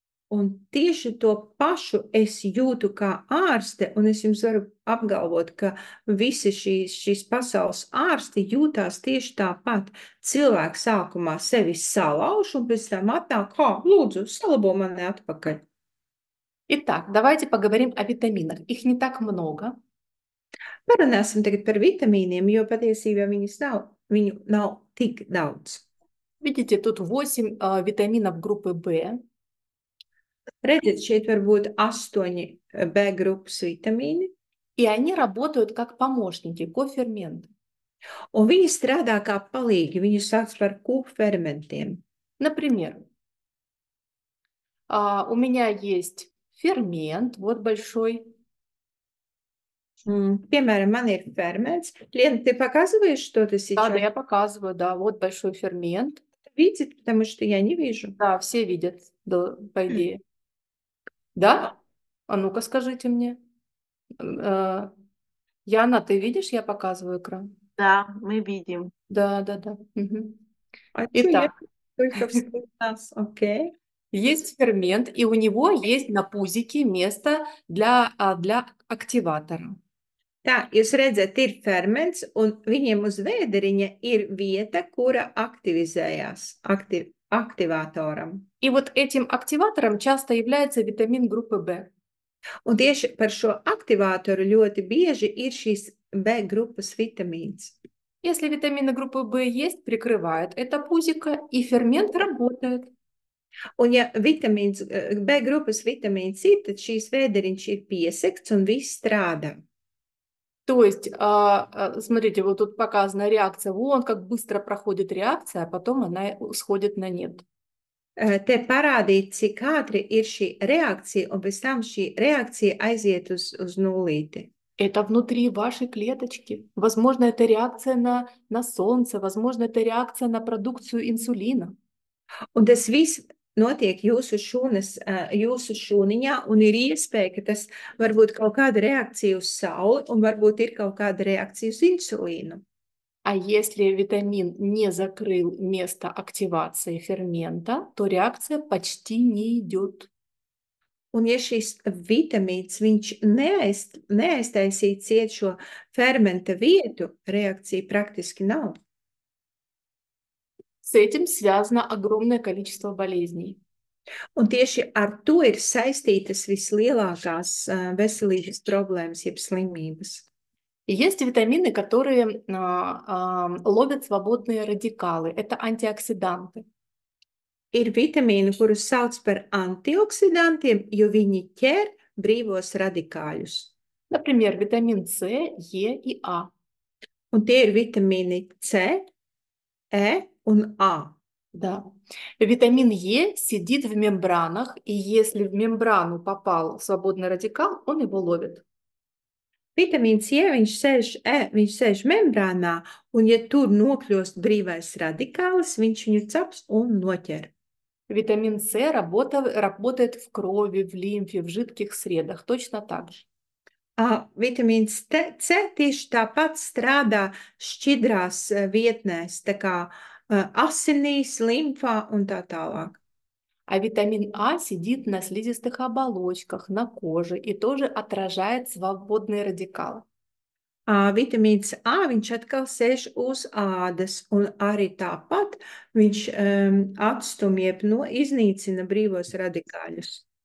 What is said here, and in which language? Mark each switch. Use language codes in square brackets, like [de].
[lv] Un tieši to pašu es jūtu kā ārste, un es jums varu apgalvot, ka visi šīs pasaules ārsti jūtās tieši tāpat. Cilvēks sākumā sevi salauž, un pēc tam atnāk, lūdzu, salabo mani atpakaļ. [ru] Итак, давайте поговорим о витаминах. Их не так много. [lv] Parunāsim tagad par vitamīniem, jo patiesībā viņu nav tik daudz. [ru] Видите, тут 8 витаминов группы В. [lv] Redziet, šeit var būt 8 B grupas vitamīni. [ru] И они работают как помощники, коферменты. [lv] Un viņi strādā kā palīgi, viņu sauc par kofermentiem. [ru] Например, у меня есть фермент, вот большой. [lv] Piemēram, man ir ferments. [ru] Лен, ты показываешь что-то сейчас? Да, я показываю, да, вот большой фермент. Видит, потому что я не вижу. Да, все видят, да, по идее. Да? А ну-ка скажите мне. Яна, ты видишь, я показываю экран? Да, мы видим. Да. Угу. Итак. Итак, [en] Okay. [ru] есть фермент, и у него есть на пузике место для активатора. [lv] Tā, jūs redzat, ir ferments, un viņiem uz vēderiņa ir vieta, kura aktivizējās aktivātoram. [ru] И вот этим активатором часто является витамин группы В. [lv] Un tieši par šo aktivātoru ļoti bieži ir šīs B grupas vitamīns. [ru] Если витамины группы В есть, прикрывает это пузико, и фермент работает. [lv] Un ja vitamīns, B grupas vitamīns ir, tad šīs vēderiņš ir piesegts un viss strādā. [ru] То есть, смотрите, вот тут показана реакция, вон как быстро проходит реакция, а потом она сходит на нет. [lv] Te parādīt, cik ātri ir šī reakcija, un pēc tam šī reakcija aiziet uz nulīti. [ru] Это внутри вашей клеточки. Возможно, это реакция на солнце, возможно, это реакция на продукцию инсулина. [lv] Un tas viss notiek jūsu šūniņā, un ir iespēja, ka tas var būt kaut kāda reakcija uz sauli, un varbūt ir kaut kāda reakcija uz insulīnu. [ru] А если витамин не закрыл место активации фермента, то реакция почти не идет. [lv] Un ja šis vitamīns viņš neaiztaisīja ciet šo fermenta vietu, reakcija praktiski nav. [ru] С этим связано огромное количество болезней. [lv] Un tieši ar to ir saistītas vislielākās veselības problēmas, jeb slimības. [ru] И есть витамины, которые ловят свободные радикалы. Это антиоксиданты. [lv] Ir vitamīni, kurus sauc par antioksidantiem, jo viņi ķer brīvos radikāļus. [ru] Например, витамин С, Е и А. [lv] Un tie ir vitamīni C, E un A. [ru] Да. Витамин Е сидит в мембранах, и если в мембрану попал свободный радикал, он его ловит. [lv] Vitamīns E, viņš sēž membrānā, un ja tur nokļūst brīvais radikālis, viņš viņu caps un noķer. [ru] Витамин С работает в крови, в лимфе, в жидких средах, точно так же. [lv] Vitamīns C tieši tāpat strādā šķidrās vietnēs, tā kā asinīs, limfā un tā tālāk. [ru] А витамин А сидит на слизистых оболочках, на коже и тоже отражает свободные радикалы. [lv] Vitamīns A, viņš atkal sēž uz ādas, un arī tāpat viņš atstumj, iznīcina brīvos radikāļus.